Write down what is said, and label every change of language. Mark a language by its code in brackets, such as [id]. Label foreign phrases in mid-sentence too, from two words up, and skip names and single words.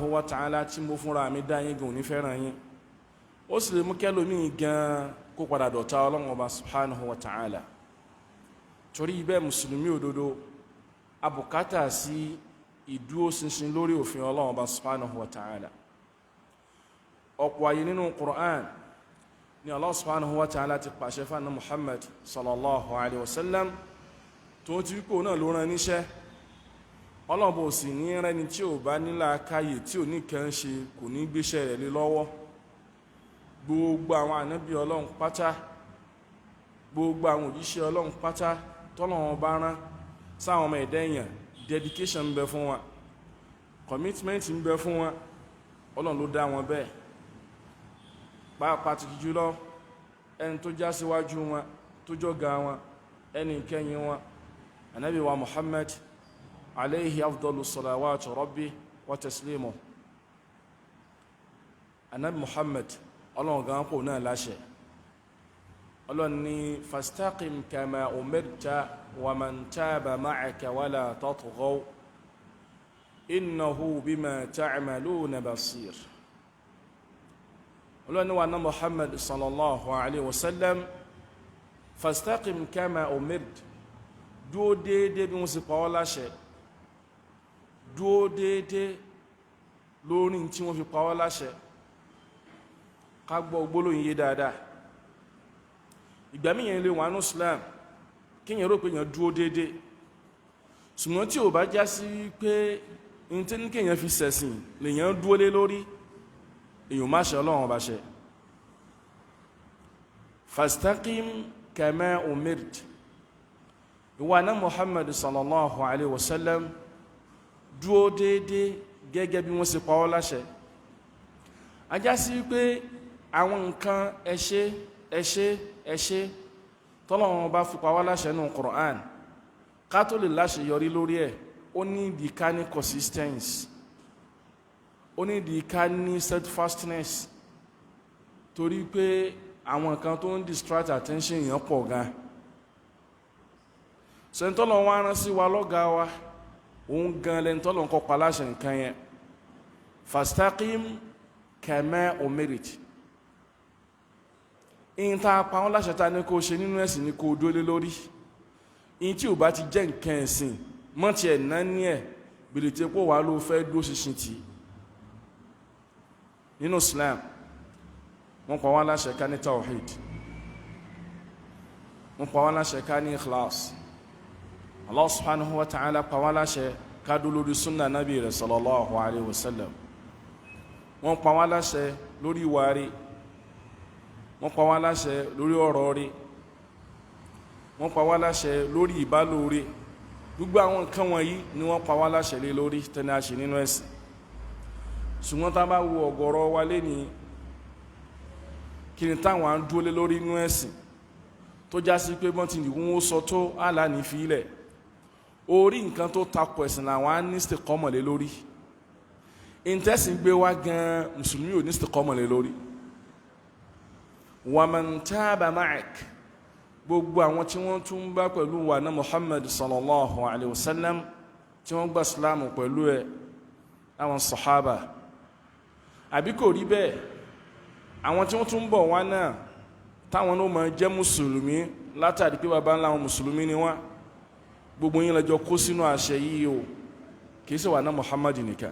[ar] وتعالى [yo] tí mo fúnra mi dá yín gan onífẹ́ràn yín ó sì lè mú kẹ́lòmíì gan kó padà dọ̀tá Ọlọ́run ọba [ar] سبحانه وتعالى [yo] torí bẹ́ẹ̀ mùsùlùmí òdodo abùkátà sí ìdúró ṣinṣin lórí òfin Ọlọ́run ọba [ar] سبحانه وتعالى [yo] ọ̀pọ̀ ayé nínú Qur'an ni [ar] الله سبحانه وتعالى [yo] ti pàṣẹ fánà Muhammad [ar] صلى الله عليه وسلم [yo] tó ti wípò náà ló rán níṣẹ́ Ọlọ́run bó sì ní rẹni tí ò bá nílá káyè tí ò ní kẹ́ ń ṣe kò ní gbéṣẹ́ rẹ̀ lé lọ́wọ́ gbogbo àwọn ànábì Ọlọ́run pátá gbogbo àwọn òjíṣẹ́ Ọlọ́run pátá tọ́lọ́run bá rán sáwọn ọmọ ẹ̀dá èèyàn dedication ń bẹ fún wa commitment ń bẹ fún wa Ọlọ́run ló dá wọn bẹ́ẹ̀ pàápàá jùlọ ẹni tó já síwájú wọn tó jọ́gá wọn ẹni kẹ́yìn wọn Ànábì wa Muhammad [ar] عليه أفضل صلوات ربي وتسليمه. [yo] Ànábì Muhammad Ọlọ́run gan kò náà láṣẹ. Ọlọ́run ní [ar] فاستقم كما أمرت ومن تاب معك ولا تطغوا إنه بما تعملون بصير. [yo] Ọlọ́run wa na Muhammad [ar] صلى الله عليه وسلم فاستقم كما أمرت, [yo] dúó déédé bí wọ́n sì pa ọ́ láṣẹ, dúó déédé lórí tí wọ́n fi pa ọ́ láṣẹ. Ká gbọ́ gbólóhùn yé dáadáa. Ìgbà míì yẹn lè wà ní Islam kíyàn rò pé yàn dúó déédé, ṣùgbọ́n tí ò bá já sí pé ní tí ní kíyàn fi ṣẹ̀sìn lè yàn dúó lé lórí, èyàn má ṣe Ọlọ́run ọba ṣe. [ar] فاستقم كما أمرت, [yo] ìwà náà Muhammad [ar] صلى الله عليه وسلم [yo] dúó déédé gẹ́gẹ́ bí wọ́n ṣe pa ọ́ láṣẹ. A já sí pé àwọn nǹkan ẹ̀ṣẹ̀ tọ́lọ́run bá fi pa wá láṣẹ nínú Qur'an ká tó lè láṣẹ yọrí lórí ẹ̀, ó ní ìdí ká ní consistency, ó ní ìdí ká ní steadfastness, torí pé àwọn nǹkan tó ń [en] distract attention [yo] èèyàn pọ̀ gan. Sẹ́ńtọ́lọ́ wá rán sí wa lọ́gá wa, òun gan lẹ́ńtọ́lọ́ ń kọ́ pa láṣẹ nǹkan yẹn. [ar] فاستقم كما أمرت, [yo] in ta pa wọ́n láṣẹ ta ní kó ṣe nínú ẹ̀sìn ní kó dólé lórí. In tí ò bá ti jẹ́ nǹkan ẹ̀sìn mọ́ ti ẹ̀ náà ní ẹ̀ bèèrè tí kó wà ló fẹ́ dó ṣinṣin tí. Nínú Islam wọ́n pa wọ́n láṣẹ ká ní tawhid, wọ́n pa wọ́n láṣẹ ká ní ikhlas. [ar] الله سبحانه وتعالى [yo] pa wọ́n láṣẹ ká dó lórí sunna nabi rẹ̀ [ar] صلى الله عليه وسلم. [yo] Wọ́n pa wọ́n láṣẹ lórí ìwà rẹ̀, wọ́n pa wá láṣẹ lórí ọ̀rọ̀ rí, wọ́n pa wá láṣẹ lórí ìbálò rí. Gbogbo àwọn nǹkan wọ̀nyí ni wọ́n pa wá láṣẹ lé lórí tẹ́lẹ̀ àṣẹ nínú ẹ̀sìn. Ṣùgbọ́n tá bá wo ọ̀gọ̀rọ̀ wa lé ní kí ni táwọn à ń dúró lé lórí nínú ẹ̀sìn tó já sí pé wọ́n ti nìkún ó sọ tó àlà ní fílẹ̀, orí nǹkan tó takò ẹ̀sìn làwọn á ní istiqama lé lórí. Ìntẹ́sìn gbé wá gan mùsùlùmí ò ní istiqama lé lórí. [ar] ومن تاب معك, [yo] gbogbo àwọn tí wọ́n tún bá pẹ̀lú wa náà Muhammad [ar] صلى الله عليه وسلم [yo] tí wọ́n gba Islam pẹ̀lú ẹ̀, àwọn sahaba. Àbí kò rí bẹ́ẹ̀, àwọn tí wọ́n tún bọ̀ wá náà táwọn náà máa jẹ́ mùsùlùmí látàrí pé bàbá ńlá àwọn mùsùlùmí ni wọ́n, gbogbo yín lẹ́jọ́ kó sínú àṣẹ yìí o, kìí ṣe wà náà Muhammad nìkan.